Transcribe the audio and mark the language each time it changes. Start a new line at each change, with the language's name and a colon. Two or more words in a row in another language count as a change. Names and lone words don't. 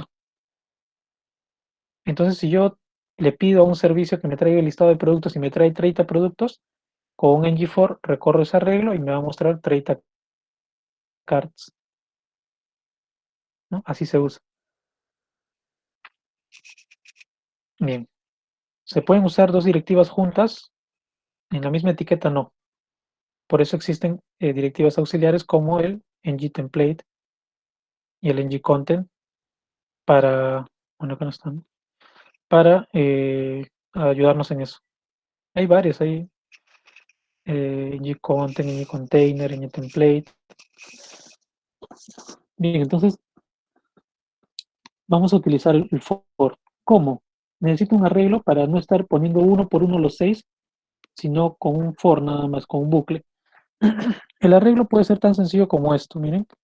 Spanish: Entonces, si yo le pido a un servicio que me traiga el listado de productos y me trae 30 productos, con un ng-for recorro ese arreglo y me va a mostrar 30 cards, ¿no? Así se usa. Bien. ¿Se pueden usar dos directivas juntas? En la misma etiqueta no. Por eso existen directivas auxiliares como el ng-template y el ng-content para, bueno, acá no están, para ayudarnos en eso. Hay varios, hay ng-content, ng-container, ng-template. Bien, entonces vamos a utilizar el for. ¿Cómo? Necesito un arreglo para no estar poniendo uno por uno los 6, sino con un for nada más, con un bucle. El arreglo puede ser tan sencillo como esto, miren.